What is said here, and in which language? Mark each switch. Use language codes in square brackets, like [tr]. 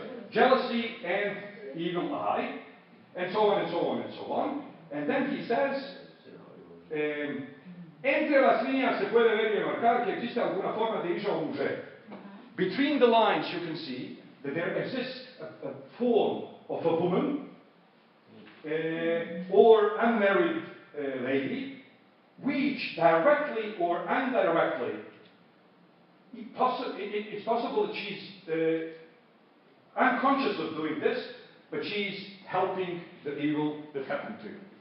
[en] Jealousy and evil eye, and so on and so on and so on. And then he says, [lad] entre las líneas se puede ver y marcar que existe alguna forma de isha o mujer. [en] Between the lines you can see that there exists a form of a woman or unmarried lady, which directly or indirectly, it's possible that she's unconscious of doing this, but she's helping the evil that happened to you.